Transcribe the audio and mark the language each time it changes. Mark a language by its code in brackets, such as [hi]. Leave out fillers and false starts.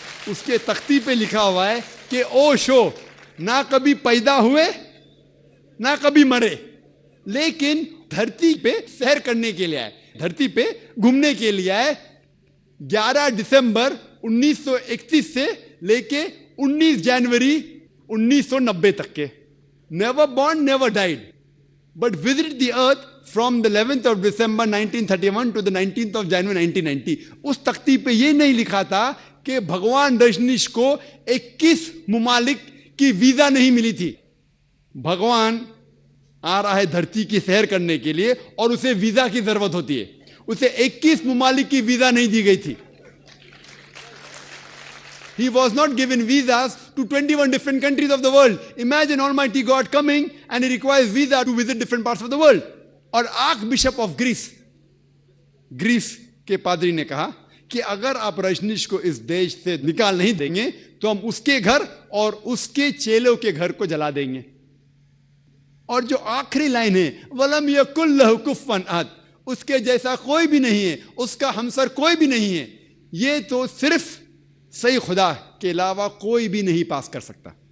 [ur] اس کے تختی پہ لکھا ہوا ہے کہ اوشو نہ کبھی پیدا ہوئے نہ کبھی مرے, لیکن دھرتی پہ سیر کرنے کے لیے آئے, دھرتی پہ گھومنے کے لیے آئے 11 دسمبر 1931 سے لے کے 19 جنوری 1990 تک کے. [en] Never born, never died, but visited the earth from the 11th of December 1931 to the 19th of January 1990. [ur] اس تختی پہ یہ نہیں لکھا تھا کہ بھگوان رجنیش کو 21 ممالک کی ویزا نہیں ملی تھی. بھگوان آ رہا ہے دھرتی کی سیر کرنے کے لیے اور اسے ویزا کی ضرورت ہوتی ہے. اسے 21 ممالک کی ویزا نہیں دی گئی تھی. [en] He was not given visas to 21 different countries of the world. Imagine Almighty God coming and he requires visa to visit different parts of the world. [ur] اور آرک بشپ آف گریس کے پادری نے کہا کہ اگر آپ رجنیش کو اس دیش سے نکال نہیں دیں گے تو ہم اس کے گھر اور اس کے چیلوں کے گھر کو جلا دیں گے. اور جو آخری لائن ہے [ar] وَلَمْ يَكُنْ لَهُ كُفُوًا أَحَدٌ, [ur] اس کے جیسا کوئی بھی نہیں ہے, اس کا ہمسر کوئی بھی نہیں ہے, یہ تو صرف صحیح خدا کے علاوہ کوئی بھی نہیں پاس کر سکتا.